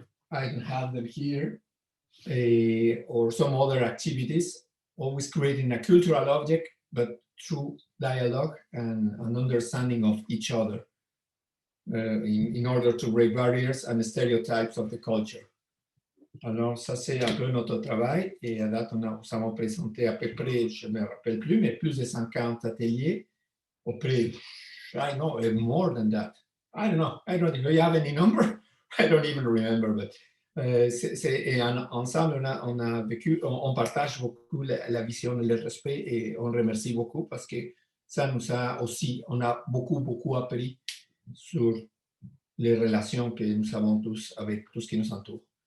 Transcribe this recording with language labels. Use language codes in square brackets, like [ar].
[en] I can have them here, or some other activities, always creating a cultural object, but through dialogue and an understanding of each other, in order to break barriers and stereotypes of the culture. [fr] Alors, ça c'est un peu notre travail, et à date, nous avons présenté à peu près, je ne me rappelle plus, mais plus de 50 ateliers auprès, [en] I know, more than that. I don't know, do you have any number? I don't even remember, but [fr] et ensemble, on a vécu, on partage beaucoup la vision et le respect, et on remercie beaucoup parce que ça nous a aussi, on a beaucoup appris sur les relations que nous avons tous avec tout ce qui nous entoure.